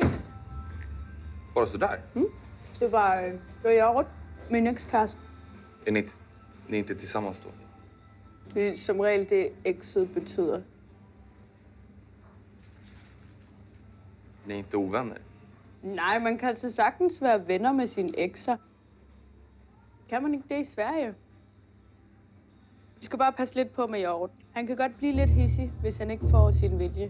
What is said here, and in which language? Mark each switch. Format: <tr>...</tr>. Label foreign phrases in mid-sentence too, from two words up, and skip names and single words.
<sv>Bara så där?</sv> <da>Det var jag rundt med en ekskæreste.</da> <sv>Är ni inte tillsammans då?</sv> <da>Det er som regel det, exet betyder.</da> <sv>Ni är inte ovänner?</sv> <da>Nej, man kan altså sagtens være venner med sine ekser. Kan man ikke det i Sverige? Vi skal bare passe lidt på med Jorgen. Han kan godt blive lidt hissig, hvis han ikke får sin vilje.</da>